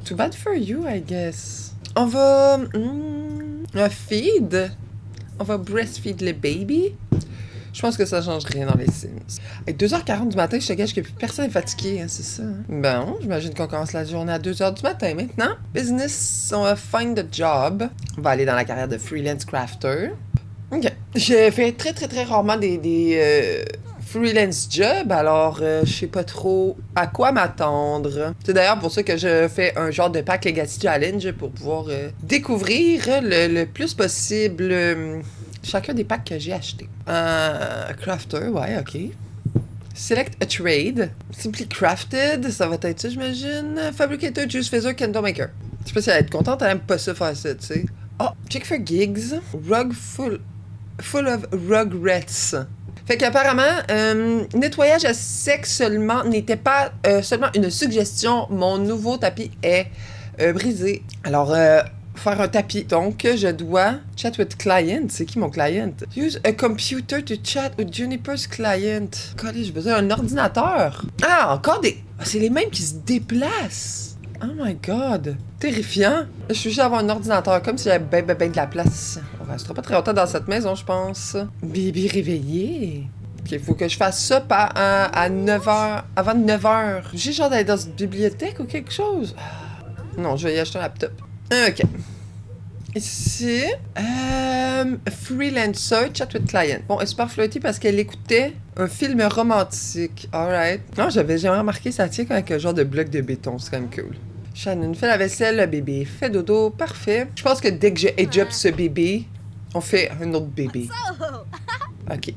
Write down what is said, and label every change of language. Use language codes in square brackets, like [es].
[en] Too bad for you, I guess. [fr] On va... [en] un feed. [fr] On va breastfeed le baby. Je pense que ça change rien dans les Sims. À 2h40 du matin, je te gâche que plus personne n'est fatigué, hein, c'est ça. Hein? Bon, j'imagine qu'on commence la journée à 2h du matin maintenant. [en] Business, [fr] on va [en] find a job. [fr] On va aller dans la carrière de freelance crafter. OK. Je fais très rarement des freelance jobs, alors je sais pas trop à quoi m'attendre. C'est d'ailleurs pour ça que je fais un genre de pack Legacy Challenge pour pouvoir découvrir le plus possible chacun des packs que j'ai achetés. [en] Crafter, ouais, ok. Select a trade. Simply crafted, [fr] ça va être ça, j'imagine. [en] Fabricator, juice phaser, candle maker. [fr] Je sais pas si elle va être contente, elle aime pas ça faire ça, tu sais. [en] Oh, check for gigs. Rug full of rugrats. [fr] Fait qu'apparemment, nettoyage à sec seulement n'était pas seulement une suggestion. Mon nouveau tapis est brisé. Alors, faire un tapis. Donc, je dois [en] chat with client. [fr] C'est qui mon client? [en] Use a computer to chat with Juniper's client. [fr] Collé, j'ai besoin d'un ordinateur. Ah, encore des... c'est les mêmes qui se déplacent. [en] Oh my god. [fr] Terrifiant. Je suis juste à avoir un ordinateur, comme si j'avais ben de la place. On restera pas très longtemps dans cette maison, je pense. Bébé réveillé. Ok, il faut que je fasse ça à 9h. Avant 9h. J'ai genre d'aller dans une bibliothèque ou quelque chose. Non, je vais y acheter un laptop. Ok. Ici. [en] Freelancer, chat with client. [fr] Bon, elle est super flirty parce qu'elle écoutait un film romantique. [en] Alright. [fr] Non, j'avais jamais remarqué, ça tient avec un genre de bloc de béton. C'est quand même cool. Shannon fait la vaisselle, le bébé fait dodo. Parfait. Je pense que dès que je [en] edge up [fr] ce bébé, on fait un autre bébé. Ok.